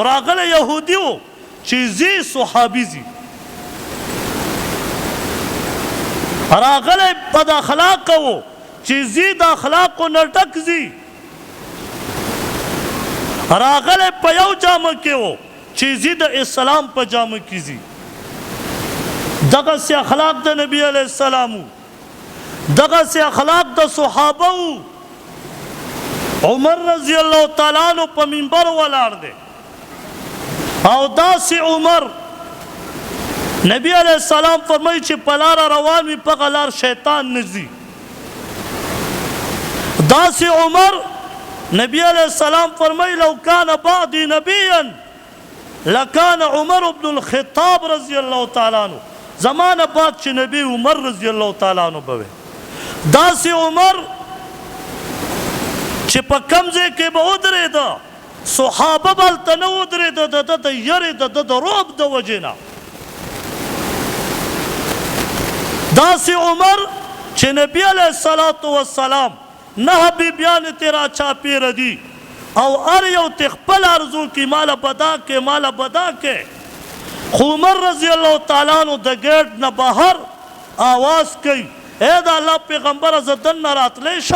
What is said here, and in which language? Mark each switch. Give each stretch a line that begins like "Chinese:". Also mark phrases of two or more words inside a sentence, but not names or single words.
Pashto: راغلی یهودي و چې ځي صحابي ځي، راغلی بد اخلاقه و چې ځي د اخلاقو نه ډک ځي، راغلی په یو جامه کې و چې ځي د اسلام په جامه کې ځي. دغسې اخلاق د نبی
Arabic: علیہ السلام
Pashto: و، دغسې اخلاق د صحابه و. عمر
Arabic: رضی اللہ تعالیٰ عنہ
Pashto: په منبر ولاړ دی او داسې عمر نبی
Arabic: علیہ السلام
Pashto: فرمائی چې په لاره روان وي په هغه لار شیطان نه ځي. داسې عمر نبی
Arabic: علیہ السلام
Pashto: فرمائی
Arabic: لو کان بعدی نبیا لکان عمر بن الخطاب رضی اللہ تعالیٰ عنہ،
Pashto: زمانہ بعد چې نبی عمر
Arabic: رضی اللہ تعالیٰ عنہ
Pashto: به داسې عمر چې په کوم ځای کې به ودرېده صحابه به هلته نه ودرېده د ده د یرې د ده د رعب د وجې نه. داسې عمر چې نبی
Arabic: علیه الصلاة والسلام
Pashto: 9 بیبیانې ترې را چاپېره دي او هر یو ته خپل ارزو کې ماله بدا کې ماله بدا کې، خو عمر
Arabic: رضی الله تعالی عنہ
Pashto: د ګیټ نه بهر آواز کوي ای د الله پیغمبره زه دننه راتلی شم؟